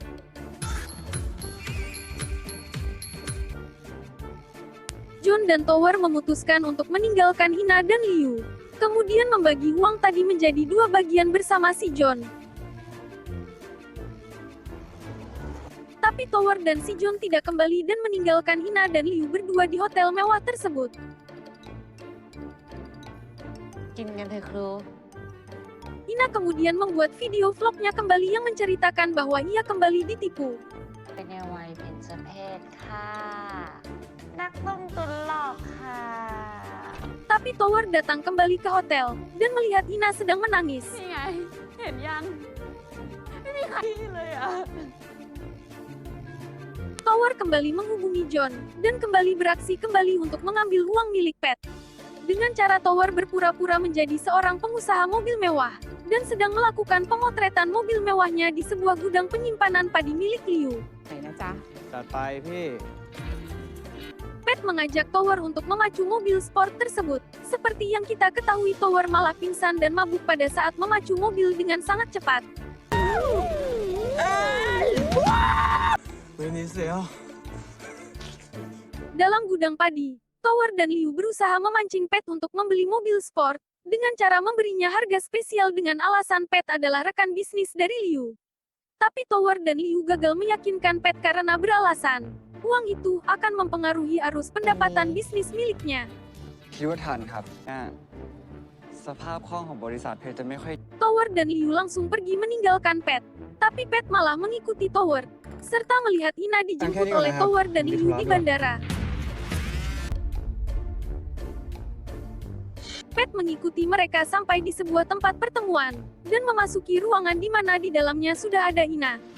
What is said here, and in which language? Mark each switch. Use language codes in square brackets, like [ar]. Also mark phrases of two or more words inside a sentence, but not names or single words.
[id] John dan Tower memutuskan untuk meninggalkan Ina dan Liu. Kemudian membagi uang tadi menjadi 2 bagian bersama si John. Tapi Tower dan si John tidak kembali dan meninggalkan Ina dan Liu berdua di hotel mewah tersebut. [th] กินกันเถอะครู [id] Ina kemudian membuat video vlognya kembali yang menceritakan bahwa ia kembali ditipu. [th] เป็นในวัยเบญจเพศค่ะนักลงทุนหลอกค่ะ [id] Tapi Tower datang kembali ke hotel, dan melihat Ina sedang menangis. [th] นี่ไง เห็นยัง ไม่มีใครเลยอ่ะ [id] Tower kembali menghubungi John, dan kembali beraksi kembali untuk mengambil uang milik Pat. Dengan cara Tower berpura-pura menjadi seorang pengusaha mobil mewah, dan sedang melakukan pemotretan mobil mewahnya di sebuah gudang penyimpanan padi milik Liu. [th] ไหนนะจ๊ะ จัดไปพี่ [id] Pat mengajak Tower untuk memacu mobil sport tersebut. Seperti yang kita ketahui, Tower malah pingsan dan mabuk pada saat memacu mobil dengan sangat cepat. [th] วินิเซีย [id] Dalam gudang padi, Tower dan Liu berusaha memancing Pat untuk membeli mobil sport, dengan cara memberinya harga spesial dengan alasan Pat adalah rekan bisnis dari Liu. Tapi Tower dan Liu gagal meyakinkan Pat karena beralasan, uang itu akan mempengaruhi arus pendapatan bisnis miliknya. [th] คิดว่าทันครับสภาพคล่องของบริษัทเพชรจะไม่ค่อย [id] Tower dan Liu langsung pergi meninggalkan Pat, tapi Pat malah mengikuti Tower, serta melihat Ina dijemput oleh Tower dan Liu di bandara. Pat mengikuti mereka sampai di sebuah tempat pertemuan, dan memasuki ruangan di mana di dalamnya sudah ada Ina.